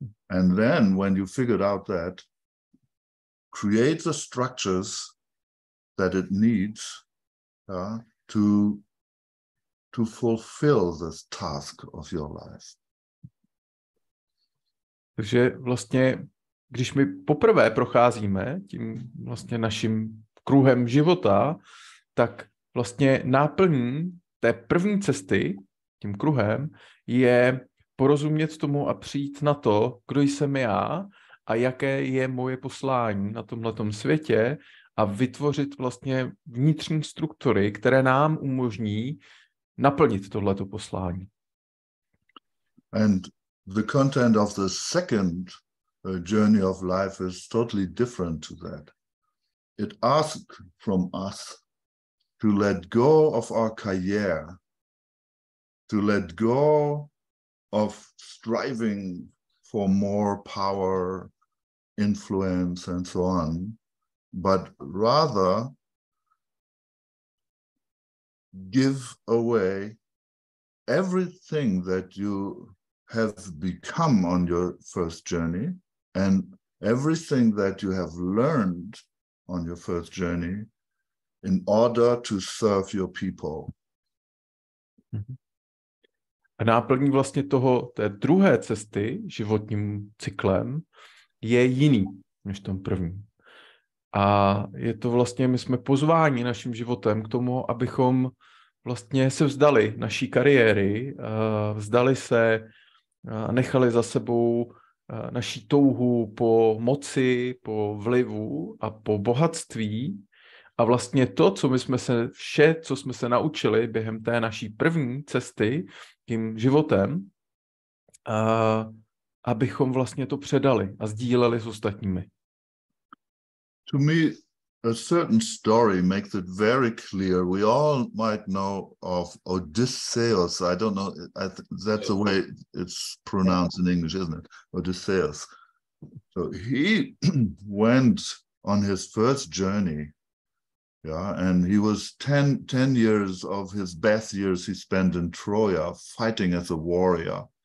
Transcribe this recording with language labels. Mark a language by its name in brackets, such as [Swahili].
[English] And then when you figured out that, create the structures that it needs to fulfill this task of your life. [Czech] Takže vlastně, když my poprvé procházíme tím vlastně naším kruhem života, tak vlastně náplní té první cesty, tím kruhem, je porozumět tomu a přijít na to, kdo jsem já a jaké je moje poslání na tomhletom světě a vytvořit vlastně vnitřní struktury, které nám umožní naplnit tohleto poslání. [English] And the content of the second journey of life is totally different to that. It asks from us to let go of our career, to let go of striving for more power, influence, and so on, but rather give away everything that you have become on your first journey and everything that you have learned on your first journey in order to serve your people. [Czech] A náplní vlastně té druhé cesty životním cyklem je jiný než tom prvním. A je to vlastně, my jsme pozváni naším životem k tomu, abychom vlastně se vzdali naší kariéry, vzdali se, nechali za sebou naší touhu po moci, po vlivu a po bohatství. A vlastně to, co jsme se naučili během té naší první cesty tím životem, abychom vlastně to předali a sdíleli s ostatními. [English] To me, a certain story makes it very clear. We all might know of Odysseus. I don't know, that's the way it's pronounced in English, isn't it? Odysseus. So he went on his first journey, and he was 10 years of his best years he spent in Troy fighting as a warrior.